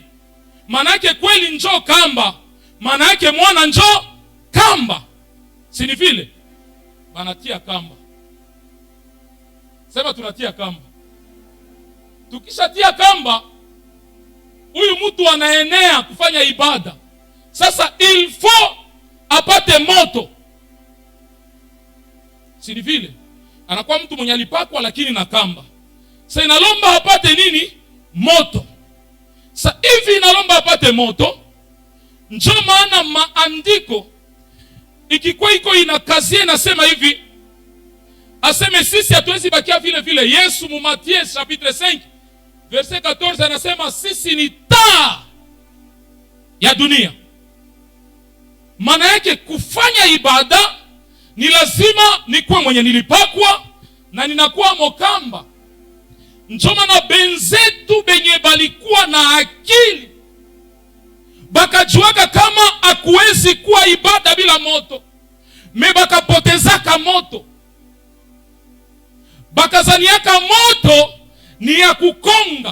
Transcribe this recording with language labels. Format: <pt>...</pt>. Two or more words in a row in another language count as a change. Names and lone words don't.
<sw>Maana yake kweli njoo kamba. Maana yake mwana njoo kamba. Si ni vile? Banatia kamba. Sema tunatia kamba. Tukishatia kamba, huyu mtu anaenea kufanya ibada. Sasa</sw> <fr>il faut</fr> <sw>apate moto. Si ni vile? Anakuwa mtu mwenye alipakwa lakini na kamba. Sasa inalomba apate nini? Moto. Sasa hivi inalomba apate moto. Njoo maana maandiko ikikuwa iko inakazie nasema hivi. Aseme sisi hatuwezi bakia vile vile. Yesu mu Matthieu</sw> <fr>chapitre 5 verset 14</fr> <sw>anasema sisi ni taa ya dunia. Maana yake kufanya ibada ni lazima nikuwe mwenye nilipakwa na ninakuwa mokamba. Njoma na benzetu benye balikuwa na akili bakajuaka kama akuwezi kuwa ibada bila moto, me bakapotezaka moto, bakazaniaka moto ni ya kukonga.</sw>